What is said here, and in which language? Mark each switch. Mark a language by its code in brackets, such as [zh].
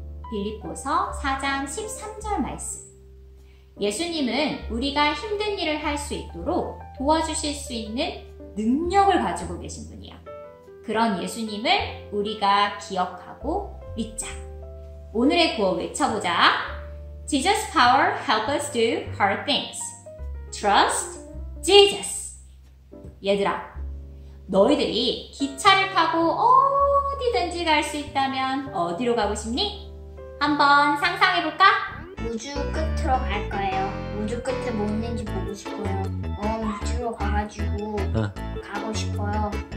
[ko] 빌립보서 4장 13절 말씀. 예수님은 우리가 힘든 일을 할 수 있도록 도와주실 수 있는 능력을 가지고 계신 분이야. 그런 예수님을 우리가 기억하고 믿자. 오늘의 구호 외쳐보자. [en] Jesus' power help us do hard things. Trust Jesus. [ko] 얘들아, 너희들이 기차를 타고 어디든지 갈 수 있다면 어디로 가고 싶니? 한번 상상해볼까? 우주 끝으로 갈 거예요. 우주 끝에 뭐 있는지 보고 싶어요. 우주로 가가지고 가고 싶어요.